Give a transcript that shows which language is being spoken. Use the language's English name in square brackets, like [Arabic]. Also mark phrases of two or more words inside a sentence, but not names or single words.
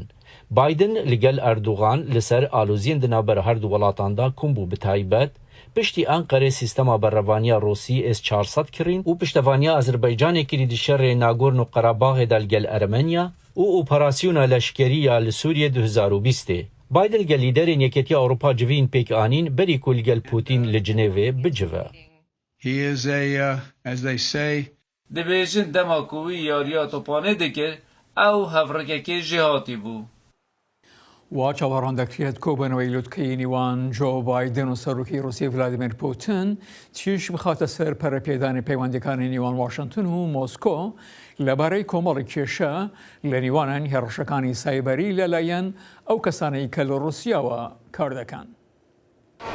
[Kurdish] Biden li gel Erdogan li ser aloziyên di navber her du welatan da kom bû bi taybet piştî Enqerê sîstema berrevaniya Rûsî S-400 kirîn û piştevaniya Azerbaycanê kirî di şerê Nagorno-Qarabaxê de li gel Ermenya û operasyona leşkerî ya li Sûriyê 2020. Biden gel lîderên Yekêtiya Ewropa civîn pêk anîn berî ku li gel Putin li Cinêvê bicive. Dibêjin dema ku wî yariya topanê dikir ew hevrekekê jî hatî bû. [Central Kurdish] وا چاوەڕان دەکرێت کۆبنەوەی لوتکەی نیوان جۆ بایدن و سەرۆکی رووسیا ڤلادیمیر پوتین چیش بخاتە سەر پەرەپێدانی پەیوەندیەکانی نیوان واشنگتن و مۆسکۆ لەبارەی کۆمەڵی کێشە لە نیوانن هێرشەکانی سایبەری لەلایەن ئەو کەسانەی کە لە رووسیاوە کار دەکەن.